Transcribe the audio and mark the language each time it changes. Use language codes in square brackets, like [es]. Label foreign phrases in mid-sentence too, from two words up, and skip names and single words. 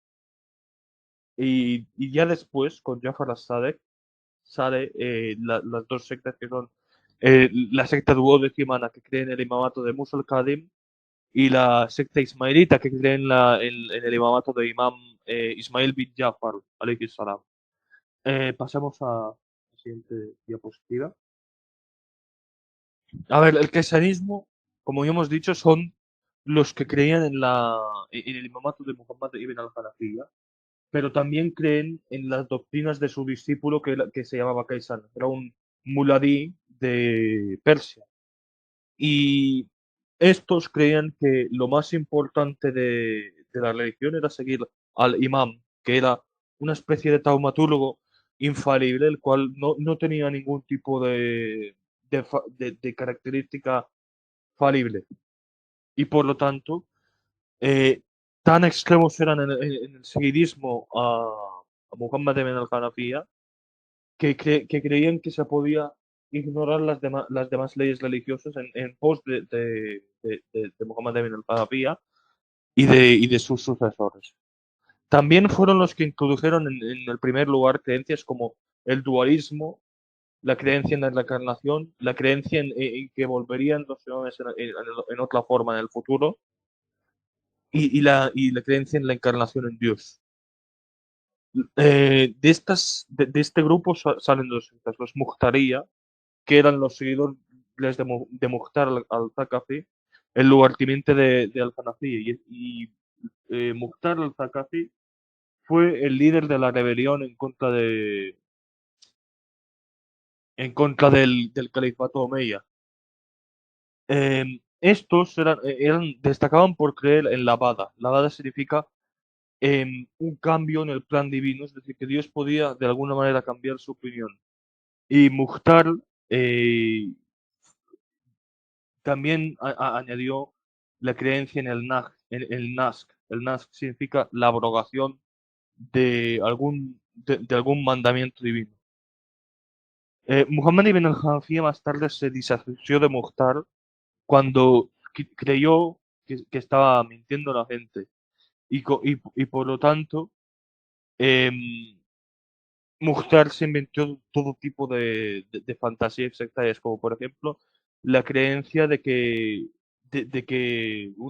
[es] Y ya después, con Jafar al-Sadek, sale las dos sectas que son la secta duodecimana que cree en el imamato de Musa al-Kadim y la secta ismailita que cree en el imamato de Imam Ismail bin Jafar, [ar] عليه السلام. [es] Pasamos a la siguiente diapositiva. A ver, el cristianismo, como ya hemos dicho, son los que creían en el imamato de Muhammad ibn al-Hanafiya, pero también creen en las doctrinas de su discípulo que se llamaba Kaysan. Era un muladí de Persia. Y estos creían que lo más importante de la religión era seguir al imam, que era una especie de taumaturgo infalible, el cual no tenía ningún tipo de característica falible. Y por lo tanto, eh, tan extremos eran en el seguidismo a Muhammad ibn al-Hanafiya que creían que se podía ignorar las demás leyes religiosas en pos de Muhammad ibn al-Hanafiya y de sus sucesores. También fueron los que introdujeron en el primer lugar creencias como el dualismo, la creencia en la reencarnación, la creencia en que volverían los señores en otra forma en el futuro y la creencia en la encarnación en Dios. De este grupo salen dos sectas, los Muhtariya, que eran los seguidores de Mukhtar al-Thaqafi, el lugarteniente de al-Hanafi. Mukhtar al-Thaqafi fue el líder de la rebelión en contra del califato omeya. Estos destacaban por creer en la Bada. La Bada significa un cambio en el plan divino, es decir, que Dios podía de alguna manera cambiar su opinión. Y Mukhtar también añadió la creencia en el Nask. El Nask significa la abrogación de algún mandamiento divino. Muhammad ibn al-Hanafiya más tarde se disasoció de Mukhtar cuando creyó que estaba mintiendo a la gente y por lo tanto em, Mukhtar se inventó todo tipo de fantasías sectarias, como por ejemplo la creencia de que uno